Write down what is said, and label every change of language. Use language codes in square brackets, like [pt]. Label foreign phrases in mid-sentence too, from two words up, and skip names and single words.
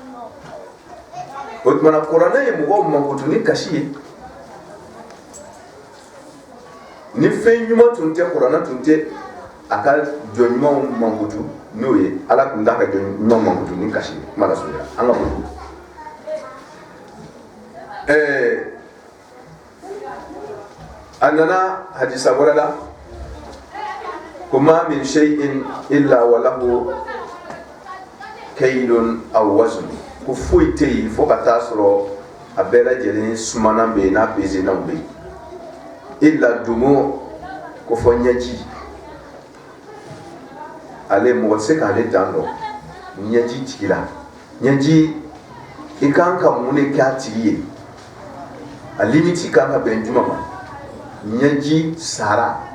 [bm] o tuma na kuranɛ ye mɔgɔw mankutu ni kasi ye ni fɛn ɲuman tun tɛ kuranɛ tun tɛ a ka jɔn ɲumanw mankutu n'o ye ala tun t'a ka jɔn ɲuman mankutu ni kasi ye kuma la surunya an ka bolo a nana hadisa wɛrɛ la ko [ar] ما من شيء إلا و له كيد أو وزن [bm] ko foyi tɛ yen fo ka taa sɔrɔ a bɛɛ lajɛlen sumanan bɛ yen n'a pesenaw bɛ yen illa dumu ko fɔ ɲɛji ale mɔgɔ tɛ se k'ale dan dɔn ɲɛji tigi la ɲɛji i kan ka mun de kɛ a tigi ye a limiti kan ka bɛn juma ma ɲɛji sara